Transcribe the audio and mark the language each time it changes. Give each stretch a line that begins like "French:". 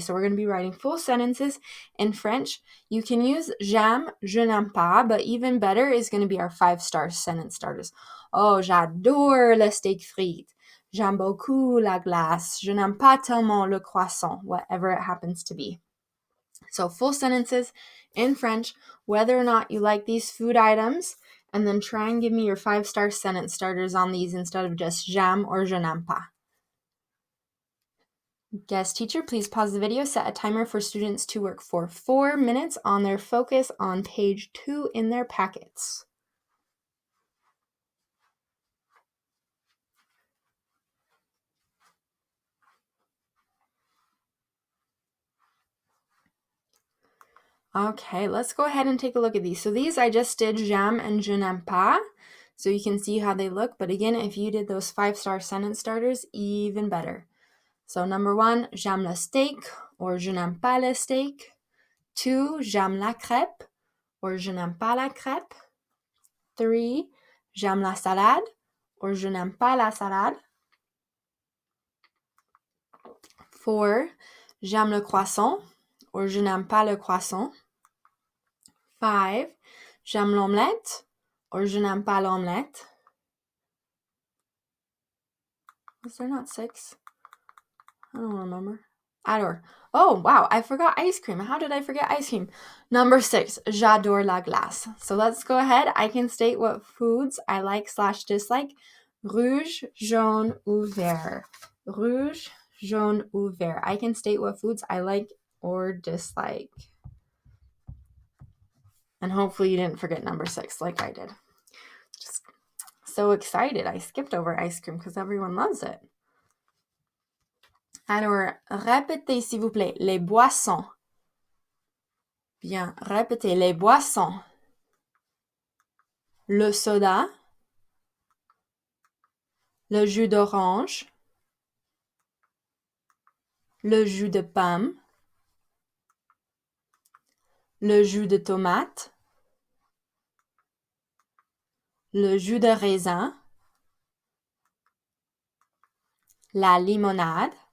English: So we're going to be writing full sentences in French. You can use j'aime,
French: je n'aime pas,
English: but even better is going to be our 5-star sentence starters.
French: Oh, j'adore le steak frites. J'aime beaucoup la glace. Je n'aime pas tellement le croissant,
English: whatever it happens to be. So full sentences in French, whether or not you like these food items, and then try and give me your 5-star sentence starters on these instead of just j'aime or
French: je n'aime pas.
English: Guest teacher, please pause the video. Set a timer for students to work for 4 minutes on their focus on page 2 in their packets. Okay, let's go ahead and take a look at these. So these I just did j'aime and
French: je n'aime pas.
English: So you can see how they look. But again, if you did those 5-star sentence starters, even better.
French: So number 1, j'aime le steak or je n'aime pas le steak. 2, j'aime la crêpe or je n'aime pas la crêpe. 3, j'aime la salade or je n'aime pas la salade. 4, j'aime le croissant or je n'aime pas le croissant. 5, j'aime l'omelette or je n'aime pas l'omelette.
English: Was there not 6? I don't remember. Alors. Oh, wow, I forgot ice cream. How did I forget ice cream? Number 6,
French: j'adore la glace.
English: So let's go ahead. I can state what foods I like/dislike.
French: Rouge, jaune, ou vert. Rouge, jaune, ou vert.
English: I can state what foods I like or dislike. And hopefully you didn't forget number 6 like I did. Just so excited. I skipped over ice cream because everyone loves it.
French: Alors, répétez s'il vous plaît, les boissons. Bien, répétez les boissons. Le soda, le jus d'orange, le jus de pomme, le jus de tomate, le jus de raisin, la limonade,